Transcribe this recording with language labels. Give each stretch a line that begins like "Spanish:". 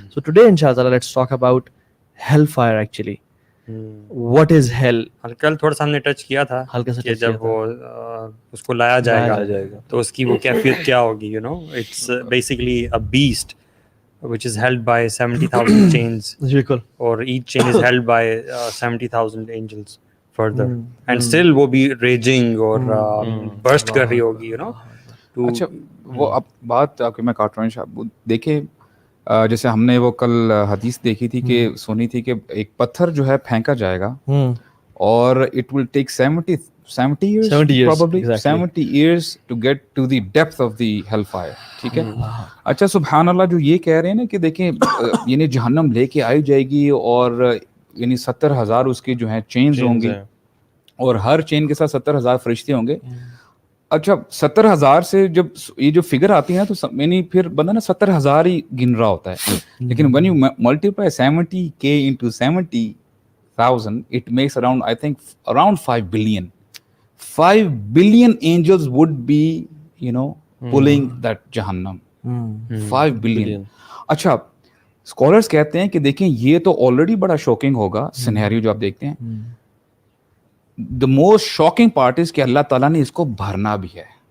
English: So today इंशाल्लाह let's talk about hellfire. Actually what is hell?
Hindi: कल थोड़ा सा हमने टच किया था हल्का सा कि
English: touch
Hindi: जब किया वो उसको लाया जाएगा तो उसकी वो कैफियत क्या होगी.
English: you know, it's basically a beast which is held by 70,000 chains,
Hindi: बिल्कुल.
English: or each chain is held by 70,000 angels further, and still
Hindi: वो भी
English: raging और burst
Hindi: कर रही होगी,
English: you know.
Hindi: अच्छा, वो अब बात आपके मैं काट रहा हूँ साहब. देखिए जैसे हमने वो कल हदीस देखी थी कि सुनी थी कि एक पत्थर जो है फेंका जाएगा और
English: It will take 70 years 70 years, probably exactly. 70 years to get to the depth of the hellfire.
Hindi: ठीक है. अच्छा, सुभान अल्लाह, जो ये कह रहे हैं ना कि देखें यानी जहन्नम लेके आई जाएगी और यानी 70,000 उसके जो हैं चेन्स होंगे और हर चेन के साथ 70,000 फरिश्ते होंगे. अच्छा, 70,000 से जब ये जो फिगर आती है ना, तो यानी फिर बंदा ना 70,000 ही गिन रहा होता है.
English: लेकिन when you multiply 70K into 70,000, it makes around, I think, around 5 billion. 5 billion angels would be, you know, pulling that Jahannam. 5 billion.
Hindi: अच्छा, स्कॉलर्स कहते हैं कि देखें ये तो ऑलरेडी बड़ा शॉकिंग होगा सिनेरियो जो आप देखते हैं.
English: the most shocking part is
Hindi: कि अल्लाह ताला ने इसको भरना भी है.